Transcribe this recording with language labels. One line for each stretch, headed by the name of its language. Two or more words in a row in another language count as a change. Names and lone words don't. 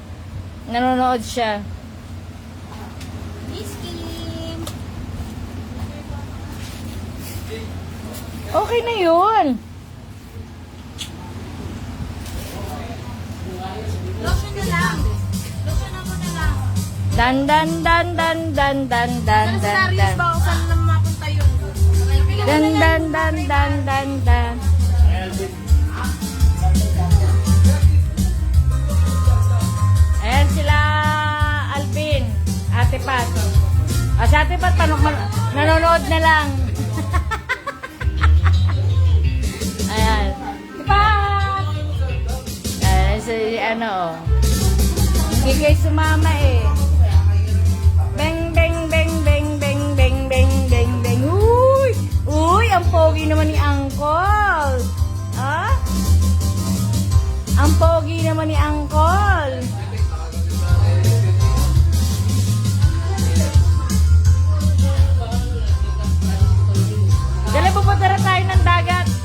Filipino: Nanonood siya. Miss Kim. Okay na yun. Lotion na lang. Lotion ako na lang. Dan dan dan dan dan dan dan Sa dan Darius dan. ba kung saan naman mapunta yun? Dan dan dan dan dan dan. Ayan sila Alvin, Ate Pat. Si Ate Pat nanonood na lang. Ayan. Si Pat! Ayan si oh. Hindi kayo sumama eh. Beng, beng, beng, beng, beng, beng, beng, beng, beng. Uy! Uy! Ang pogi naman ni Uncle. Ha? Ang pogi naman ni Uncle. Dali, pupunta na tayo ng dagat.